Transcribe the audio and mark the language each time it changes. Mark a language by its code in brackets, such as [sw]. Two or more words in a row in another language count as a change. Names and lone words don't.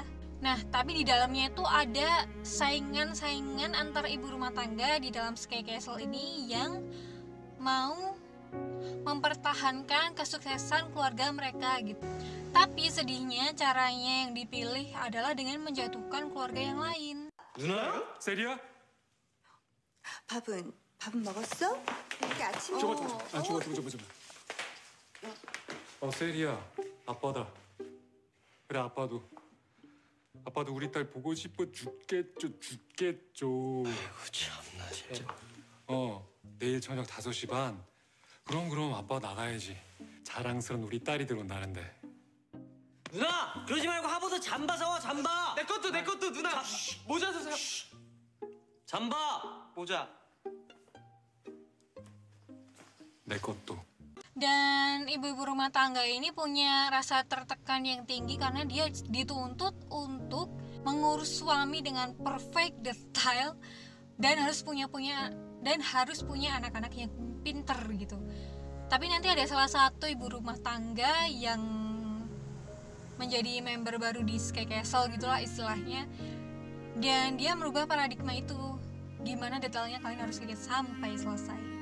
[id] Nah, tapi di dalamnya itu ada saingan-saingan antar ibu rumah tangga di dalam Sky Castle ini yang mau mempertahankan kesuksesan keluarga mereka gitu. Tapi sedihnya caranya yang dipilih adalah dengan menjatuhkan keluarga yang lain. [ko] 누나야? 세리야? 밥은 먹었어? 이렇게 아침에 저거. 세리야, 아빠다. 그래, 아빠도 우리 딸 보고 싶어 죽겠죠. 아이고 참나 진짜. 내일 저녁 5시 반 그럼 아빠 나가야지. 자랑스러운 우리 딸이 들어온다는데. 누나! 그러지 말고 하버드 잠바 사와, 잠바! 내 것도 누나! 모자 사세요. 잠바! 모자. 내 것도. [id] Dan ibu-ibu rumah tangga ini punya rasa tertekan yang tinggi karena dia dituntut untuk mengurus suami dengan [en] perfect detail [id] dan harus punya anak-anak yang pinter gitu. Tapi nanti ada salah satu ibu rumah tangga yang menjadi member baru di Sky Castle gitulah istilahnya, dan dia merubah paradigma itu, gimana detailnya kalian harus lihat sampai selesai.